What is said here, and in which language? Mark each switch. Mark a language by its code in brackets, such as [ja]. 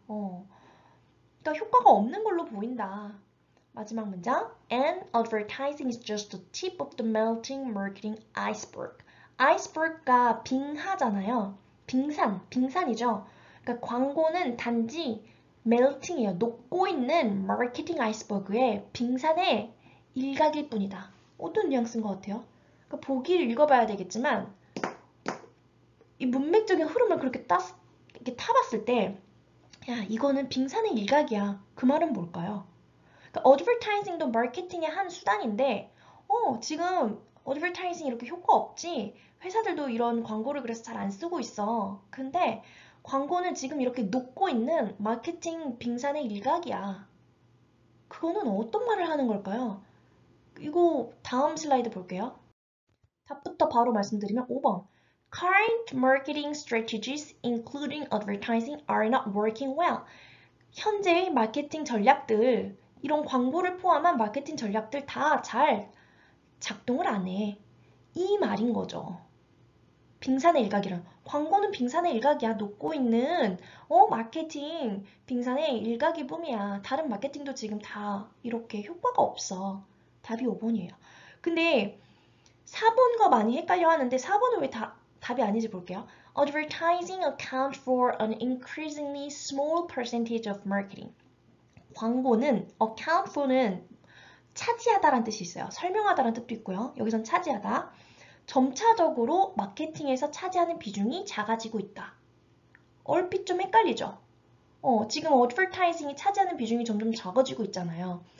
[ko] 그러니까 효과가 없는 걸로 보인다. 마지막 문장. [en] And advertising is just the tip of the melting marketing iceberg. [ko] iceberg가 빙하잖아요. 빙산이죠. 그러니까 광고는 단지 melting이에요. 녹고 있는 마케팅 아이스버그의 빙산의 일각일 뿐이다. 어떤 뉘앙스인 것 같아요? 그러니까 보기를 읽어봐야 되겠지만 이 문맥적인 흐름을 그렇게 이렇게 타봤을 때 야, 이거는 빙산의 일각이야. 그 말은 뭘까요? 그러니까 어드버타이징도 마케팅의 한 수단인데 지금 어드버타이징 이렇게 효과 없지? 회사들도 이런 광고를 그래서 잘 안 쓰고 있어. 근데 광고는 지금 이렇게 녹고 있는 마케팅 빙산의 일각이야. 그거는 어떤 말을 하는 걸까요? 이거 다음 슬라이드 볼게요. 답부터 바로 말씀드리면 5번. [en] Current marketing strategies, including advertising, are not working well. [ko] 현재의 마케팅 전략들, 이런 광고를 포함한 마케팅 전략들 다 잘 작동을 안 해. 이 말인 거죠. 빙산의 일각이란. 광고는 빙산의 일각이야. 녹고 있는 마케팅 빙산의 일각이 뿜이야. 다른 마케팅도 지금 다 이렇게 효과가 없어. 답이 5번이에요. 근데 4번과 많이 헷갈려 하는데 4번은 왜 답이 아닌지 볼게요. [en] Advertising account for an increasingly small percentage of marketing. [ko] 광고는 account for는 차지하다라는 뜻이 있어요. 설명하다라는 뜻도 있고요. 여기선 차지하다. 점차적으로 마케팅에서 차지하는 비중이 작아지고 있다. 얼핏 좀 헷갈리죠? 지금 advertising이 차지하는 비중이 점점 작아지고 있잖아요.